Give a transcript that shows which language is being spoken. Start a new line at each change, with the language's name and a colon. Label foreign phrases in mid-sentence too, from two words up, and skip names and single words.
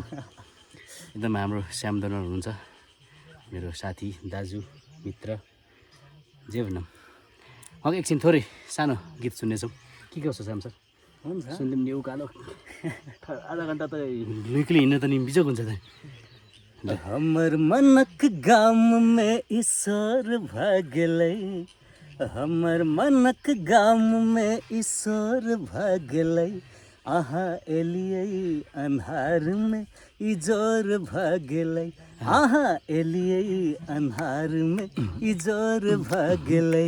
Nepali: एकदम हाम्रो श्याम दनर हुनुहुन्छ, मेरो साथी दाजु मित्र जे भनौँ। उहाँको एकछिन थोरै सानो गीत सुन्नेछौँ। के कसो श्याम सर सुनिदिउँ नि। उकालो आधा घन्टा त निक्ली हिँड्न त नि बिजोग हुन्छ त।
Maithili: हमर मनक गाम में ईश्वर भागलै, हमर मनक गाम में ईश्वर भागलै। अहाँ एलियै अन्हार में इजोर भागलै, अहाँ एलियै अन्हार में इजोर भागलै।